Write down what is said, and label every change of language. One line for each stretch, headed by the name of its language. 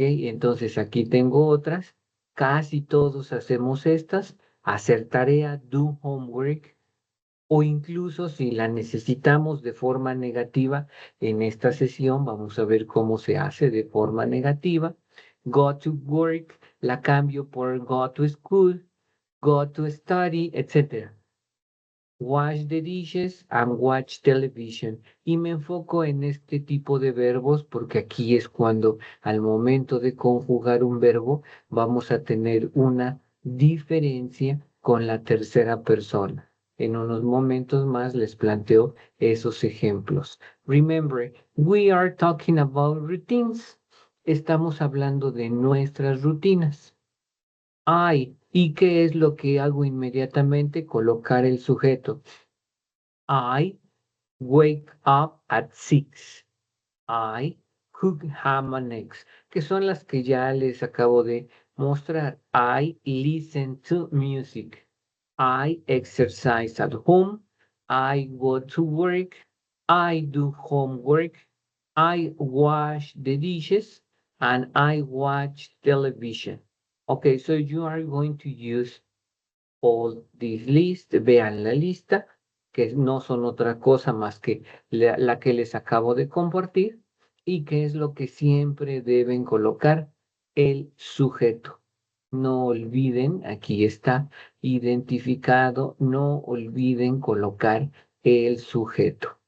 Spanish: Entonces aquí tengo otras. Casi todos hacemos estas. Hacer tarea,
English: do homework.
Spanish: O incluso si la necesitamos de forma negativa, en esta sesión vamos a ver cómo se hace de forma negativa.
English: Go to work,
Spanish: la cambio por
English: go to school, go to study, etc. Wash the dishes and watch television.
Spanish: Y me enfoco en este tipo de verbos porque aquí es cuando al momento de conjugar un verbo vamos a tener una diferencia con la tercera persona. En unos momentos más les planteo esos ejemplos.
English: Remember, we are talking about routines.
Spanish: Estamos hablando de nuestras rutinas. Ay, ¿y qué es lo que hago inmediatamente? Colocar el sujeto.
English: I wake up at 6. I cook ham and eggs,
Spanish: que son las que ya les acabo de mostrar.
English: I listen to music. I exercise at home. I go to work. I do homework. I wash the dishes and I watch television. Okay, so you are going to use all these lists.
Spanish: Vean la lista, que no son otra cosa más que la que les acabo de compartir. ¿Y qué es lo que siempre deben colocar? El sujeto. No olviden, aquí está identificado, no olviden colocar el sujeto.